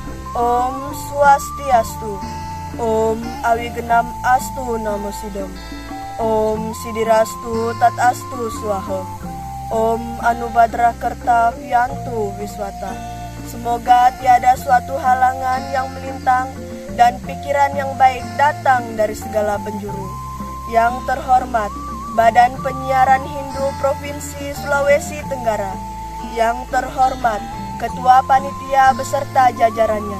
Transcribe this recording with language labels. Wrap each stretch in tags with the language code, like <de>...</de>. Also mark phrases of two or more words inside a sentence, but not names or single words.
<sa>Om Swastiastu. Om Awigenam Astu Namo Sidam. Om Sidirastu Tatastu Swaha. Om Anubadra Kerta Viantu Wiswata.</sa> <id>Semoga tiada suatu halangan yang melintang dan pikiran yang baik datang dari segala penjuru. Yang terhormat Badan Penyiaran Hindu Provinsi Sulawesi Tenggara. Yang terhormat Ketua Panitia beserta jajarannya.</id>